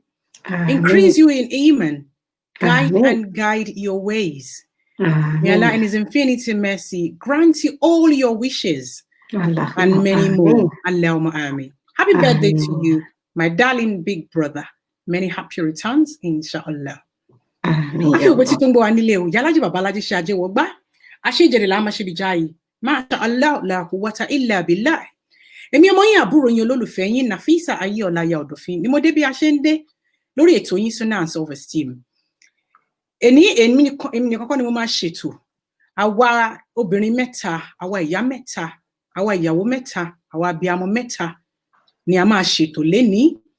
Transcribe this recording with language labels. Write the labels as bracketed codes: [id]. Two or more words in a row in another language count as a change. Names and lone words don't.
[en] Increase you in Iman. Guide your ways. May Allah in His infinite mercy grant you all your wishes and many more. [ar] اللهم آمين. [en] Happy birthday to you, my darling big brother. Many happy returns, inshallah. [ar] ما شاء الله، لا قوة إلا بالله. [yo] Èmi ọmọ yín àbúrò yín olólùfẹ́ yín Nafeesa Ayeola ya ọ̀dọ̀fin ni mo dé bí a ṣe ń dé lórí ètò yín Jum'ah and Self-Esteem. Èmi nìkan ni mo máa ṣètò. Àwa obìnrin mẹ́ta, àwa ìyá mẹ́ta, àwa ìyàwó mẹ́ta, àwa abiyamọ mẹ́ta ni a máa ṣètò lénìí.